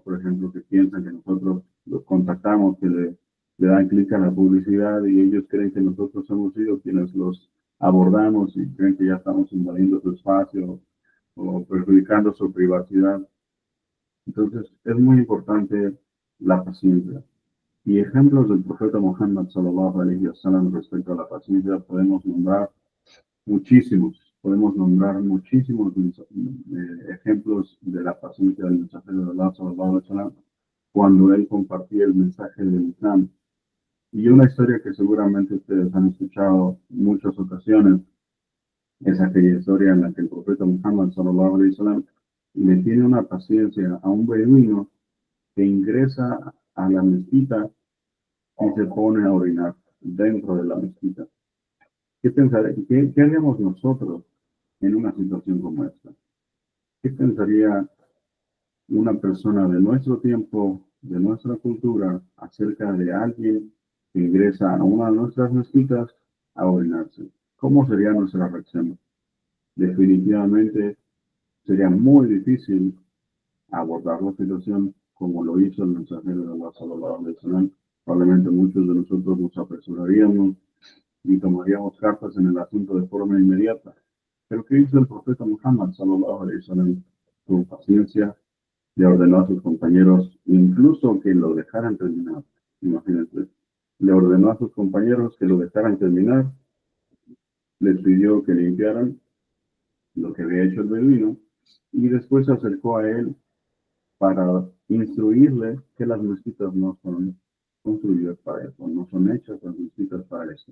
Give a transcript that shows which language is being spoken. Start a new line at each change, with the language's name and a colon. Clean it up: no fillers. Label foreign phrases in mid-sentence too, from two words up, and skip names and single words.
Spanish: Por ejemplo, que piensan que nosotros los contactamos, que le dan clic a la publicidad y ellos creen que nosotros hemos sido quienes los abordamos y creen que ya estamos invadiendo su espacio o perjudicando su privacidad. Entonces, es muy importante la paciencia. Y ejemplos del profeta Muhammad
Arabic: صلى الله عليه وسلم
Spanish: respecto a la paciencia podemos nombrar muchísimos ejemplos de la paciencia del mensajero de Allah
Arabic: صلى الله عليه وسلم
Spanish: cuando él compartía el mensaje del Islam. Y una historia que seguramente ustedes han escuchado en muchas ocasiones es aquella historia en la que el profeta Muhammad
Arabic: صلى الله عليه وسلم
Spanish: le tiene una paciencia a un beduino que ingresa a la mezquita y se pone a orinar dentro de la mezquita. ¿Qué haríamos nosotros en una situación como esta? ¿Qué pensaría una persona de nuestro tiempo, de nuestra cultura, acerca de alguien que ingresa a una de nuestras mezquitas a orinarse? ¿Cómo sería nuestra reacción? Definitivamente sería muy difícil abordar la situación como lo hizo el mensajero de Allah
Arabic: صلى الله عليه وسلم.
Spanish: Probablemente muchos de nosotros nos apresuraríamos y tomaríamos cartas en el asunto de forma inmediata. Pero ¿qué hizo el profeta Muhammad
Arabic: صلى الله عليه وسلم?
Spanish: Con paciencia le ordenó a sus compañeros incluso que lo dejaran terminar. Imagínense, le ordenó a sus compañeros que lo dejaran terminar, les pidió que limpiaran lo que había hecho el beduino y después se acercó a él para instruirle que las mezquitas no son construidas para eso, no son hechas las mezquitas para eso.